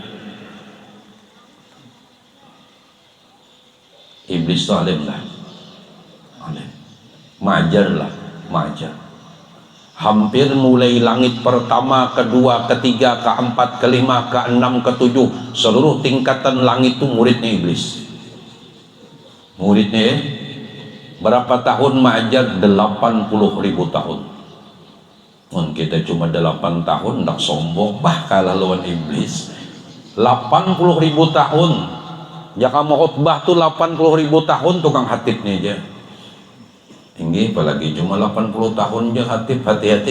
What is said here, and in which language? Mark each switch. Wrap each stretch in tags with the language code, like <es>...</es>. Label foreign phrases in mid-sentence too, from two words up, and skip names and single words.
<id>Iblis itu alim lah, alim, majar lah, majar. Hampir mulai langit pertama, kedua, ketiga, keempat, kelima, keenam, ketujuh, seluruh tingkatan langit itu muridnya iblis. Muridnya berapa tahun majar? 80.000 tahun. Kita cuma 8 tahun, tak sombong, bah kalah lawan iblis. 80.000 tahun. Jaka mau khutbah tuh 80.000 tahun tukang hatibnya aja. Tinggi apalagi cuma 80 tahun aja hatib, hati-hati.</id>